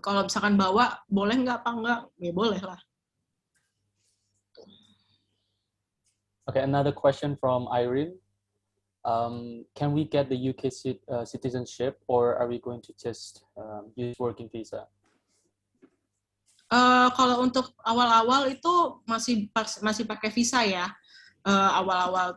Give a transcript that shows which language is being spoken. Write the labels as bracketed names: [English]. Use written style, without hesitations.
[Indonesian] Kalau misalkan bawa boleh nggak apa enggak? Ya boleh lah. [English] Okay, another question from Irene. Can we get the UK citizenship, or are we going to just use working visa? [Indonesian] Kalau untuk awal-awal itu masih pakai visa ya, awal-awal.